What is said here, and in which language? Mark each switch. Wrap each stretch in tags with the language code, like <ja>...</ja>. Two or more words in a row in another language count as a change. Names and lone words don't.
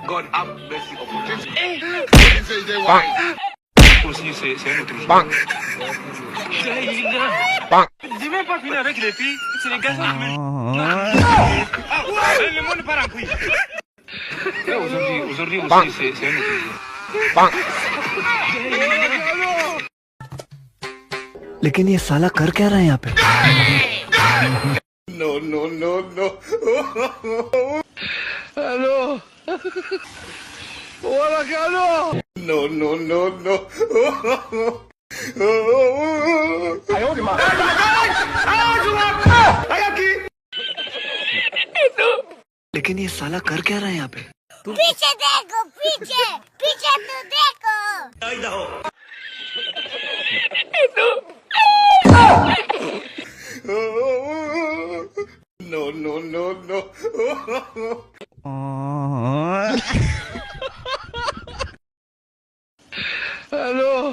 <en>have mercy upon us.</en> <fr>Aussi, c'est un autre jeu. Bang. J'ai même pas fini avec les filles, c'est les garçons qui me... le monde part en couille. Aujourd'hui aussi, c'est un autre jeu. Bang.</fr> <hi>लेकिन ये साला कर क्या रहा है यहाँ पे?</hi> <en>No. Hello.</en> <es>Hola, Carlos.</es> <en>No.</en> <hi>लेकिन ये साला कर क्या रहा है यहाँ पे? पीछे देखो, पीछे तो देखो।</hi> <en>No. Hello.</en>